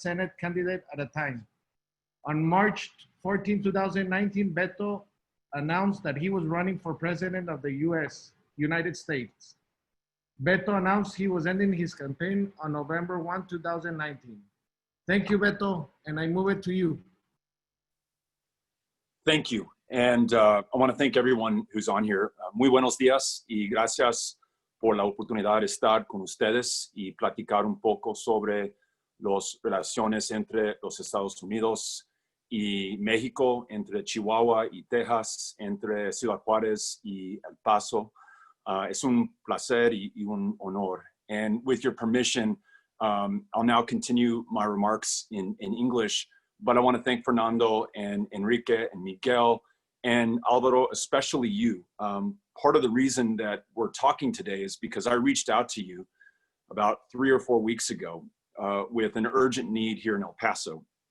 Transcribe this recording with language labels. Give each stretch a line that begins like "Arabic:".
English: Senate candidate at a time. On March 14, 2019, Beto announced that he was running for president of the United States. Beto announced he was ending his campaign on November 1, 2019. Thank you, Beto, and I move it to you. Thank you. And I want to thank everyone who's on here.
Spanish: Muy buenos días y gracias por la oportunidad de estar con ustedes y platicar un poco sobre las relaciones entre los Estados Unidos y México, entre Chihuahua y Texas, entre Ciudad Juárez y El Paso. Es un placer y un honor.
English: And with your permission, I'll now continue my remarks in English, but I want to thank Fernando and Enrique and Miguel and Alvaro, especially you. Part of the reason that we're talking today is because I reached out to you about 3 or 4 weeks ago with an urgent need here in El Paso.